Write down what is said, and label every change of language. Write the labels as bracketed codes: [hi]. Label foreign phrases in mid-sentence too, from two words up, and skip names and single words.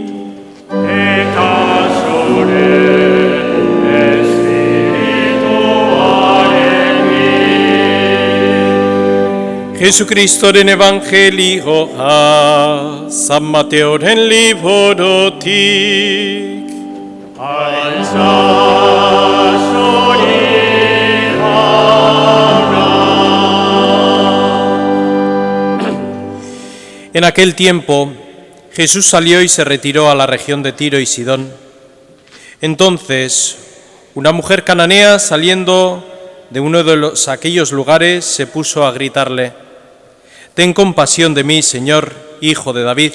[eu] eta zure espirituarekin. Jesucristoren evangelioa San Mateoren liburutik. Altza zuri jauna. [es] En aquel tiempo, Jesús salió y se retiró a la región de Tiro y Sidón. Entonces, una mujer cananea, saliendo de uno de aquellos lugares, se puso a gritarle: «Ten compasión de mí, Señor, hijo de David.